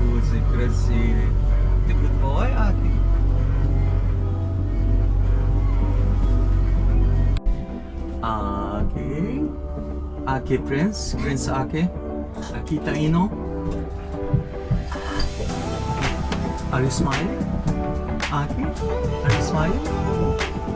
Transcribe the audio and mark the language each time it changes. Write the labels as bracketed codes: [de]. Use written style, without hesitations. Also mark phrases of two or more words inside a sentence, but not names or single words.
[ru] красивый. Ты [en] good boy, Aki? Aki? Aki Prince? Prince Aki? Akita Ino? Are you smiling? Aki? Are you smiling?